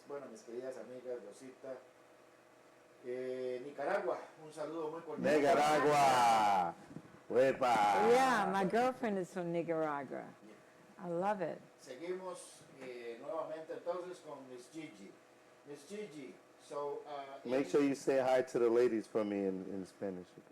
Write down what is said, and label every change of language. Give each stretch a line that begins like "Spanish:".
Spanish: Mis queridas amigas, Rosita. Nicaragua, un saludo muy cordial. Nicaragua. Wepa.
English: Yeah, my girlfriend is from Nicaragua. I love it.
Spanish: Seguimos nuevamente entonces con Miss Gigi.
English: Miss Gigi, so... Make sure you say hi to the ladies for me in Spanish.